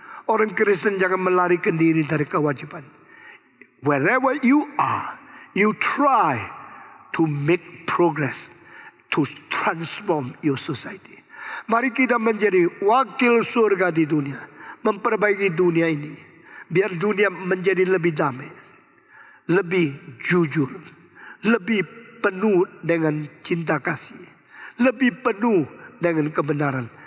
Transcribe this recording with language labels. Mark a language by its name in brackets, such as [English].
[Indonesian] Orang Kristen jangan melarikan diri dari kewajiban. [English] Wherever you are, you try to make progress, to transform your society. [Indonesian] Mari kita menjadi wakil surga di dunia. Memperbaiki dunia ini. Biar dunia menjadi lebih damai, lebih jujur, lebih penuh dengan cinta kasih, lebih penuh dengan kebenaran.